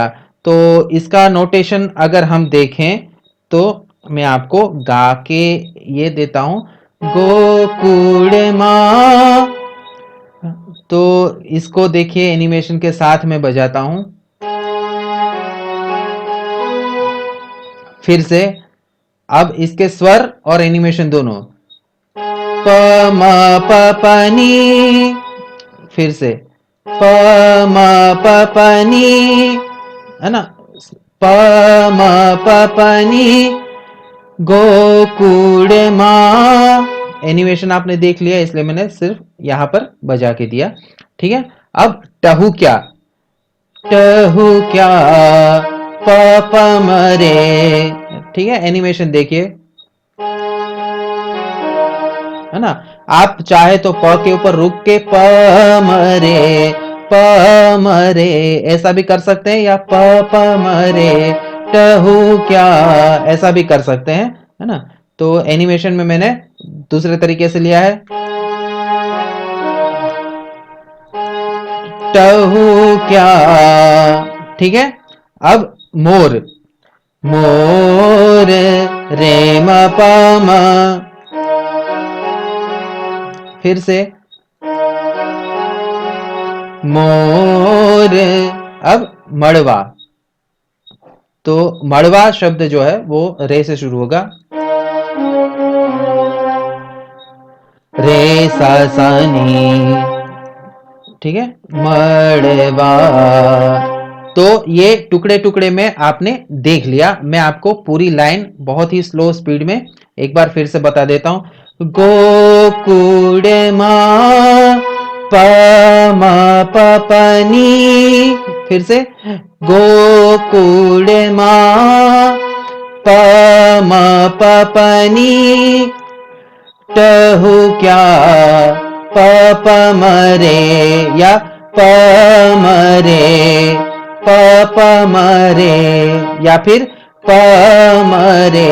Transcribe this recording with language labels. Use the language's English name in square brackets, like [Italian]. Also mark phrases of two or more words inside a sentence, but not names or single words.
[Hindi] तो इसका नोटेशन अगर हम देखें तो मैं आपको गा के ये देता हूं, [Gujarati] ગોકુડ માં। [Hindi] तो इसको देखिए एनिमेशन के साथ में बजाता हूं। फिर से, अब इसके स्वर और एनिमेशन दोनों, प म प प नी। फिर से प म प प नी, है ना, प म प प नी, [Gujarati] ગોકુડ માં। [Hindi] एनिमेशन आपने देख लिया, इसलिए मैंने सिर्फ यहां पर बजा के दिया, ठीक है। अब [Gujarati] ટહુ ક્યા, ટહુ ક્યા [Hindi] प प म रे, ठीक है। एनिमेशन देखिए, है ना। आप चाहे तो प के ऊपर रुक के प म रे, प म रे ऐसा भी कर सकते हैं, या प प म रे [Gujarati] ટહુ ક્યા, [Hindi] ऐसा भी कर सकते हैं, है ना। तो एनिमेशन में मैंने दूसरे तरीके से लिया है, [Gujarati] ટહુ ક્યા, [Hindi] ठीक है। अब मोर, मोर रे म प म। फिर से मोर। अब मड़वा, तो मड़वा शब्द जो है वो रे से शुरू होगा, रे सा सा नी, ठीक है, मड़वा। तो ये टुकड़े टुकड़े में आपने देख लिया। मैं आपको पूरी लाइन बहुत ही [English] slow speed [Hindi] में एक बार फिर से बता देता हूं। [Gujarati] ગોકુડે માં [Hindi] प म प प नी, फिर से [Gujarati] ગોકુડે માં [Hindi] प म प प नी, [Gujarati] ટહુ ક્યા [Hindi] प प म रे, या प म रे प प म रे, या फिर प म रे।